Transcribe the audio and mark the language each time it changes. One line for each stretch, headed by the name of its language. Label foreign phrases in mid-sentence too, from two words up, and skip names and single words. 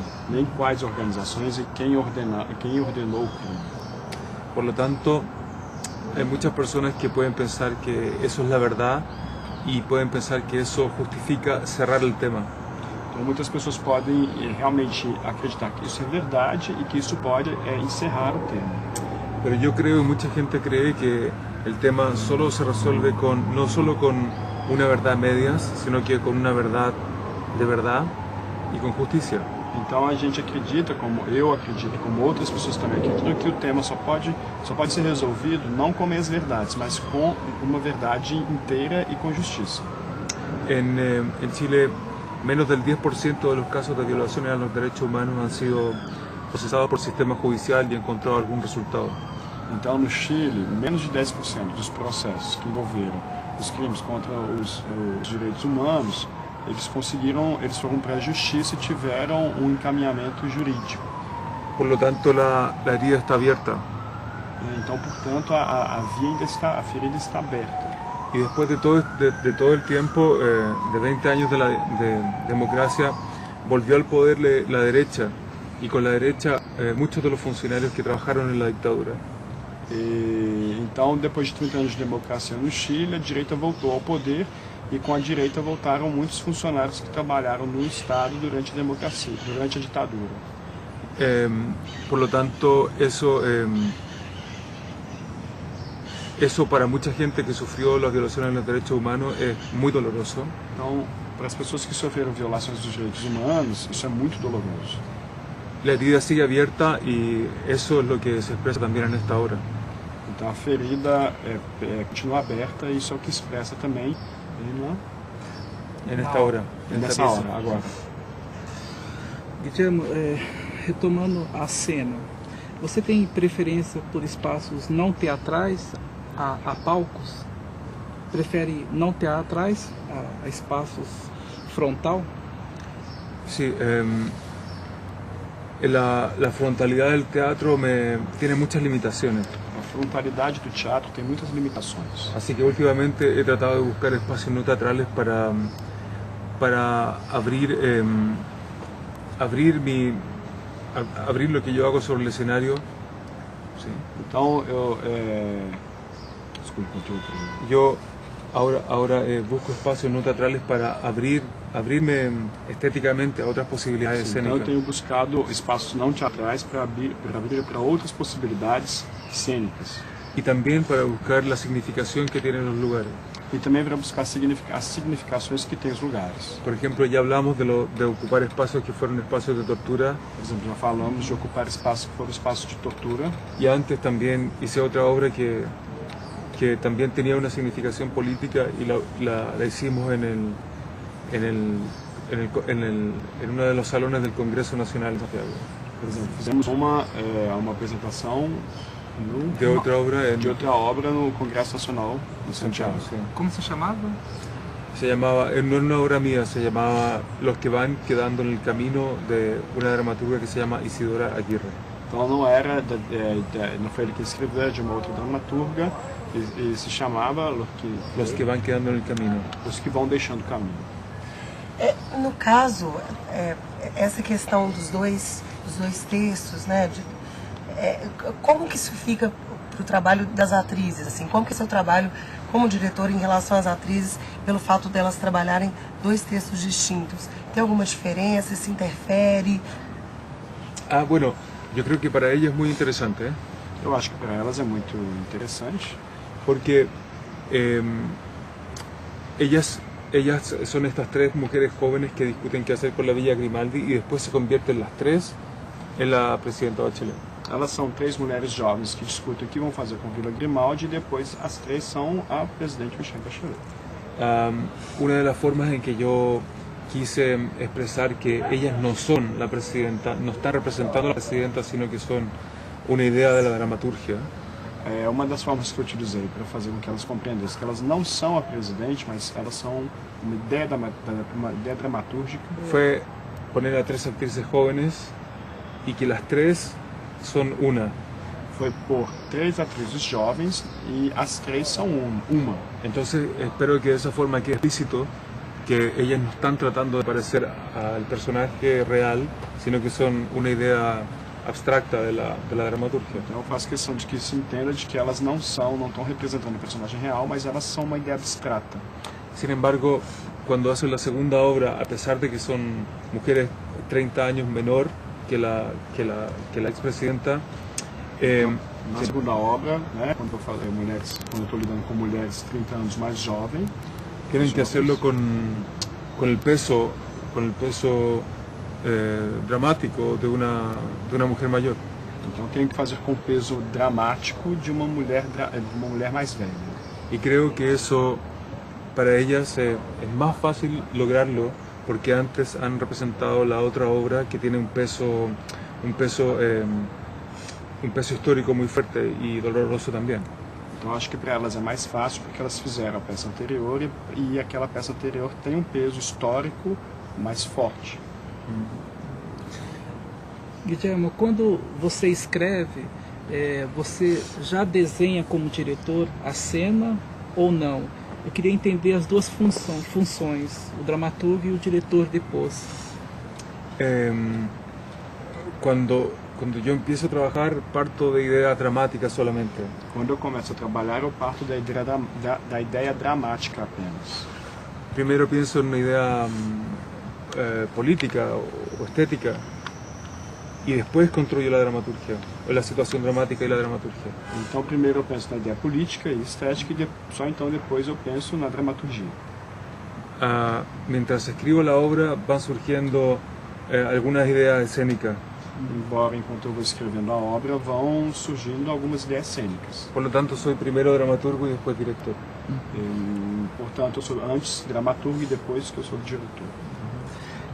Portuguese: nem quais organizações e quem ordenou o crime.
Spanish: Por lo tanto, hay muchas personas que pueden pensar que eso es la verdad y pueden pensar que eso justifica cerrar el tema.
Portuguese: Então muitas pessoas podem realmente acreditar que isso é verdade e que isso pode encerrar o tema.
Spanish: Pero yo creo y mucha gente cree que el tema solo se resuelve no solo con una verdad a medias, sino que con una verdad de verdad y con justicia.
Portuguese: Então a gente acredita, como eu acredito, como outras pessoas também acreditam, que o tema só pode ser resolvido não com meias verdades, mas com uma verdade inteira e com justiça.
Spanish: En Chile, menos del 10% de los casos de violaciones a los derechos humanos han sido procesados por sistema judicial y encontrado algún resultado.
Portuguese: Então, no Chile, menos de 10% dos processos que envolveram os crimes contra os direitos humanos, eles foram para a justiça e tiveram um encaminhamento jurídico.
Spanish: Por lo tanto, la herida está abierta.
Portuguese: Então, portanto, a ferida está aberta.
Spanish: Y después de todo el tiempo, de 20 años de democracia, volvió al poder la derecha. Y con la derecha, muchos de los funcionarios que trabajaron en la dictadura.
Portuguese: Então, depois de 30 anos de democracia no Chile, a direita voltou ao poder e com a direita voltaram muitos funcionários que trabalharam no Estado durante a ditadura.
Spanish: Por lo tanto, eso para mucha gente que sufrió las violaciones de los derechos humanos es muy doloroso.
Portuguese: Então, para as pessoas que sofreram violações dos direitos humanos, isso é muito doloroso.
Spanish: La herida sigue abierta y eso es lo que se expresa también en esta obra.
Portuguese: Então a ferida continua aberta e isso é o que expressa também
Spanish: En esta obra, en esta
Portuguese: nessa
Spanish: pieza.
Portuguese: hora, agora. Guillermo, retomando a cena, você tem preferência por espaços não teatrais a palcos? Prefere não teatrais a espaços frontal?
Spanish: Sí, la frontalidad del teatro tiene muchas limitaciones.
Portuguese: A frontalidade do teatro tem muitas limitações.
Spanish: Así que últimamente he tratado de buscar espacios no teatrales para abrir lo que yo hago sobre el escenario. Sí.
Portuguese: Então, desculpe, continue.
Spanish: Yo ahora busco espacios no teatrales para abrirme estéticamente a otras posibilidades
Portuguese: Então, eu
Spanish: escénicas.
Portuguese: tenho buscado espaços não teatrais para abrir para outras possibilidades cênicas.
Spanish: Y también para buscar la significación que tienen los lugares.
Portuguese: E também para buscar as significações que tem os lugares.
Spanish: Por ejemplo, ya hablamos de ocupar espacios que fueron espacios de tortura,
Portuguese: Por exemplo, já falamos de ocupar espaços que foram espaços de tortura.
Spanish: y antes también hice otra obra que también tenía una significación política y la hicimos en uno de los salones del Congreso Nacional de Santiago.
Portuguese: Por exemplo, fizemos uma apresentação
Spanish: De otra obra
Portuguese: de outra obra no Congresso Nacional em Santiago.
Spanish: Sí.
Portuguese: Como se chamava?
Spanish: Se llamaba, no era una obra mía, se llamaba Los que van quedando en el camino, de una dramaturga que se llama Isidora Aguirre.
Portuguese: Então não foi ele que escreveu, é de uma outra dramaturga, e se chamava Los que van quedando en el camino. Os que vão deixando o caminho. No caso, essa questão dos dois textos, né? Como que isso fica para o trabalho das atrizes? Assim, como que é seu trabalho como diretor em relação às atrizes, pelo fato delas trabalharem dois textos distintos? Tem alguma diferença? Se interfere?
Spanish: Bueno, yo creo que para ella es muy interesante, ¿eh?
Portuguese: Eu acho que para elas é muito interessante,
Spanish: Porque ellas son estas tres mujeres jóvenes que discuten qué hacer con la Villa Grimaldi y después se convierten las tres en la presidenta Bachelet.
Portuguese: elas são três mulheres jovens que discutem o que vão fazer com Vila Grimaldi e depois as três são a presidente Michelle Bachelet.
Spanish: Una de las formas en que yo quise expresar que ellas no son la presidenta, no están representando a la presidenta, sino que son una idea de la dramaturgia.
Portuguese: É uma das formas que eu utilizei para fazer com que elas compreendessem que elas não são a presidente, mas elas são uma ideia dramatúrgica.
Spanish: Fue poner a tres actrices jóvenes y que las tres son una.
Portuguese: Foi por três atrizes jovens e as três são uma.
Spanish: Entonces espero que de esa forma quede explícito que ellas no están tratando de parecer al personaje real, sino que son una idea abstracta de la dramaturgia.
Portuguese: Então eu faço questão de que se entenda de que elas não estão representando o personagem real, mas elas são uma ideia abstrata.
Spanish: Sin embargo, cuando hacen la segunda obra, a pesar de que son mujeres 30 años menor que la expresidenta,
Portuguese: Na segunda obra, né, quando eu estou lidando com mulheres 30 anos mais jovens,
Spanish: tienen que hacerlo con el peso dramático de una mujer mayor.
Portuguese: então tem que fazer com o peso dramático de uma mulher mais velha.
Spanish: Y creo que eso para ellas es más fácil lograrlo porque antes han representado la otra obra que tiene un peso histórico muy fuerte y doloroso también.
Portuguese: Então acho que para elas é mais fácil porque elas fizeram a peça anterior e aquela peça anterior tem um peso histórico mais forte. Guillermo, quando você escreve, você já desenha como diretor a cena ou não? Eu queria entender as duas funções, o dramaturgo e o diretor depois.
Spanish: Cuando yo empiezo a trabajar, parto de ideas dramáticas solamente.
Portuguese: Quando eu começo a trabalhar, eu parto da ideia dramática apenas.
Spanish: Primero pienso en una idea política o estética y después construyo la dramaturgia, o la situación dramática y la dramaturgia.
Portuguese: Então primeiro eu penso na ideia política e estética e só então depois eu penso na dramaturgia.
Spanish: Mientras escribo la obra van surgiendo algunas ideas escénicas.
Portuguese: Embora enquanto eu vou escrevendo a obra vão surgindo algumas ideias cênicas.
Spanish: Por lo tanto soy primero dramaturgo y después director.
Portuguese: Portanto, eu sou antes dramaturgo e depois que eu sou diretor.